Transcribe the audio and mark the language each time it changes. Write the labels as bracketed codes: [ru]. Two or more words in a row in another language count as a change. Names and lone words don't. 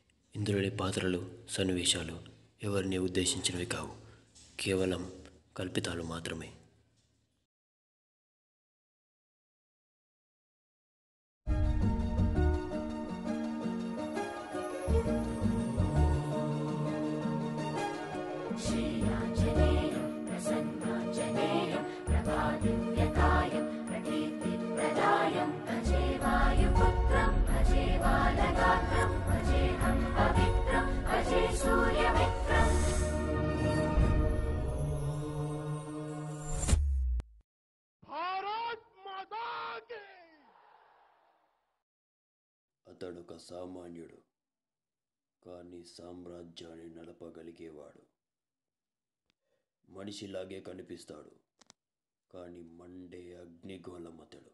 [te] ఇందులోని పాత్రలు సన్నివేశాలు ఎవరిని ఉద్దేశించినవి కావు, కేవలం కల్పితాలు మాత్రమే. [sa] श्रीयाञ्जनेयं प्रसन्नाञ्जनेयं प्रभादिव्यकायं प्रकीर्तिप्रदायं भजे वायुपुत्रं भजे बालगात्रं भजेऽहं पवित्रं भजे सूर्यमित्रम्। [hi] भारत माता की। [te] అతడొక సామాన్యుడు, కానీ సామ్రాజ్యాన్ని నడపగలిగేవాడు. మనిషిలాగే కనిపిస్తాడు, కానీ మండే అగ్నిగోళం అతడు.